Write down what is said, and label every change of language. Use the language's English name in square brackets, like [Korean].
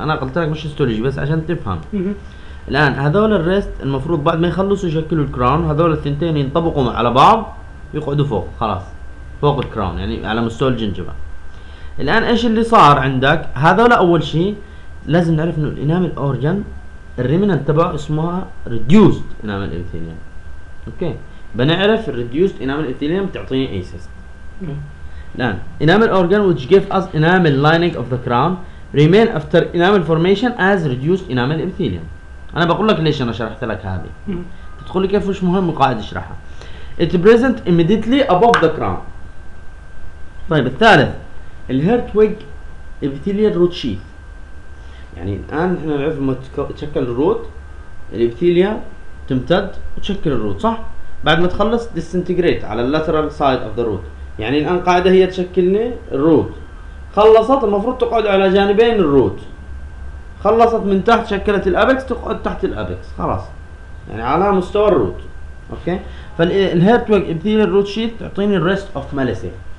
[Arabic] انا قلت لك مش هيستولوجي بس عشان تفهم. الان هذول الريست المفروض بعد ما يخلصوا يشكلوا الكراون هذول الثنتين ينطبقوا على بعض يقعدوا فوق خلاص فوق الكراون يعني على مستوى الجنجبة. الآن إيش اللي صار عندك هذول أول شيء لازم نعرف إنه الإنامل أورجان الريمينانت تبعه اسمها ريديوست إنامل إبثيليوم. أوكي بنعرف الريديوست إنامل إبثيليوم تعطيني أي سيست. الآن [English] Enamel organ which give us enamel lining of the crown remain after enamel formation as reduced enamel epithelium. [Arabic] أنا بقول لك ليش أنا شرحت لك هذه تدخل لي كيف مش مهم قاعد أشرحها. [English] It present immediately above the crown. [Arabic] طيب الثالث الهيرتويج ابيثيليال روت شيث يعني الان احنا نعرف لما تشكل الروت الابيثيليا تمتد وتشكل الروت صح بعد ما تخلص ديسنتجريت على [English] اللاترال side of the root [Arabic] يعني الان قاعده هي تشكلني الروت خلصت المفروض تقعد على جانبين الروت خلصت من تحت شكلت الابكس تقعد تحت الابكس خلاص يعني على مستوى الروت اوكي فالهيرتويج ابيثيليال روت شيث تعطيني الريست اوف ماليسي.